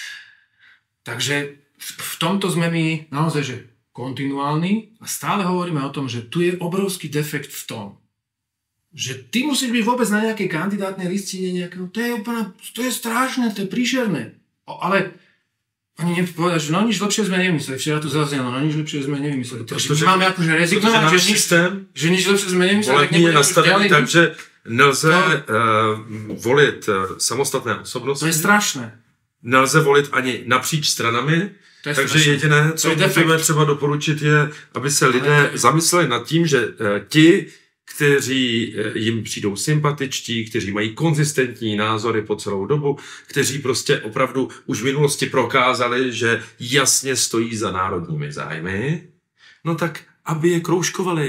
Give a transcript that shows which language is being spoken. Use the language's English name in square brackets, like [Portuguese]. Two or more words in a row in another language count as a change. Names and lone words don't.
[Slovak] Takže v tomto sme my naozaj, že kontinuálni a stále hovoríme o tom, že tu je obrovský defekt v tom, že ty musíš byť vôbec na nejakej kandidátnej listine nejakého, to je strašné, to je príšerné. Ale oni nepovedali, že no nič lepšie sme nevymysleli. Včera tu zaznelo, no nič lepšie sme nevymysleli. Takže my máme akože rezignovať, že nič lepšie sme nevymysleli. [Czech] Volební je nastavený tak, že nelze volit samostatné osobnosti. To je strašné. Nelze volit ani napříč stranami. Takže jediné, co můžeme třeba doporučit, je, aby se lidé zamysleli nad tím, že ti, kteří jim přijdou sympatičtí, kteří mají konzistentní názory po celou dobu, kteří prostě opravdu už v minulosti prokázali, že jasně stojí za národními zájmy, no tak aby je kroužkovali.